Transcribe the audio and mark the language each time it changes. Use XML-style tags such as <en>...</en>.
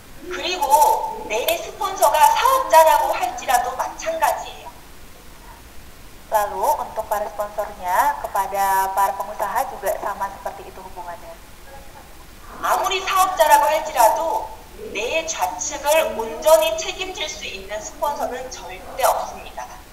<ko>그리고 내 스폰서가 사업자라고 할지라도 마찬가지예요.</ko> <id>Lalu untuk para sponsornya kepada para pengusaha juga sama seperti itu hubungannya.</id> <ko>아무리 사업자라고 할지라도 내 좌측을 온전히 책임질 수 있는 스폰서는 절대 없습니다.</ko>